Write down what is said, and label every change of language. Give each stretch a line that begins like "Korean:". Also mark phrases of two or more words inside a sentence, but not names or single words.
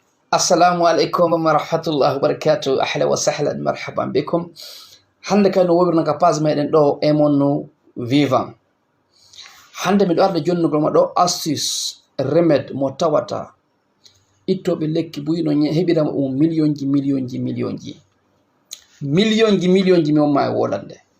Arabic: السلام عليكم ورحمة الله وبركاته. أهلا وسهلا مرحبا بكم.
Fula: hande kano wobirna ka page meɗen ɗo Emonno Vivant. hande miɗo arde jonnugol ma ɗo
French: astuce remède
Fula: mo tawata ittoɓe lekki buyino heɓirama millionji mi wonma e wolande.